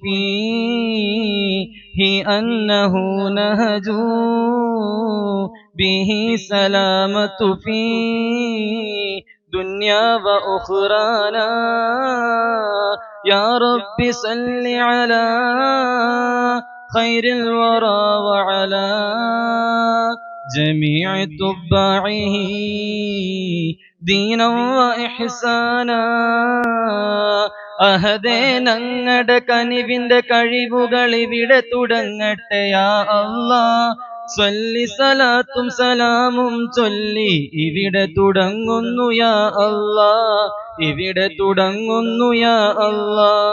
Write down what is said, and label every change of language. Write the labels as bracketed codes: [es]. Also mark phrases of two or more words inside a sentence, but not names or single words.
[ar] فيه أنه نهج به سلامة في دنيا وأخرانا. يا رب صل على خير الورى وعلى جميع تباعه دينا وإحسانا. [ml] അഹദേ ഞങ്ങളുടെ കനിവിന്റെ കഴിവുകൾ ഇവിടെ തുടങ്ങട്ടെ [ar] يا الله. [ml] സ്വല്ലി സലാത്തും സലാമും ചൊല്ലി ഇവിടെ തുടങ്ങുന്നു [ar] يا الله, [ml] ഇവിടെ തുടങ്ങുന്നു [ar] يا الله.